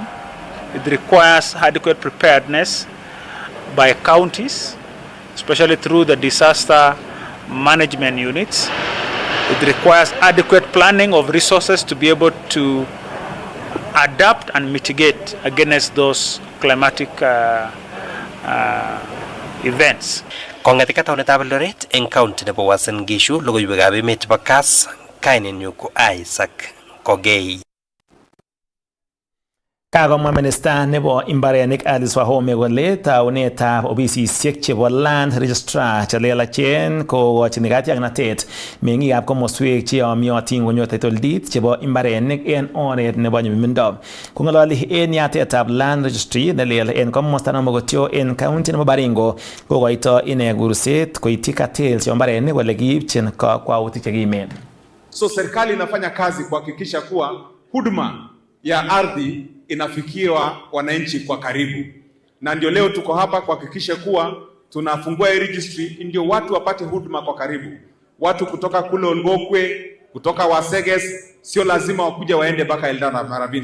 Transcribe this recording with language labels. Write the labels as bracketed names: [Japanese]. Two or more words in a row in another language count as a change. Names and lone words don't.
[English] It requires adequate preparedness by counties, especially through the disaster management units. It requires adequate planning of resources to be able to adapt and mitigate against those climatic events. [Kalenjin] Kongatika taunetab Eldoret eng county nebo Uasin Gishu, logoiwekab emet chebo Kass, kainenyu ko Isaac Kogei. Kakomwa minista nebo imbarenik Alice Wahome kole taunetab ofisisiek chebo [English] land registrar [Kalenjin] chelelachen kokochin katiaknatet meng'ikab komoswek cheyomyotin konyor [English] title deed [Kalenjin] chebo imbarenik en oret nebo nyumnyumindo. Kong'ololi en yatetab [English] land registry [Kalenjin] nelel en komosta nebo Mogotio en county nebo Baringo, kokoito ine kurset koityi cartels chebo imbarenik kole kiipchin kakwautik chekimen. [Swahili] So serikali inafanya kazi kuhakikisha kuwa huduma ya ardhi inafikiwa wananchi kwa karibu, na ndio leo tuko hapa kuhakikisha kuwa tunafungua registry ndio watu wapate huduma kwa karibu. Watu kutoka kule Olgokwe, kutoka Waseges, sio lazima wakuja waende mpaka Eldara Maravini.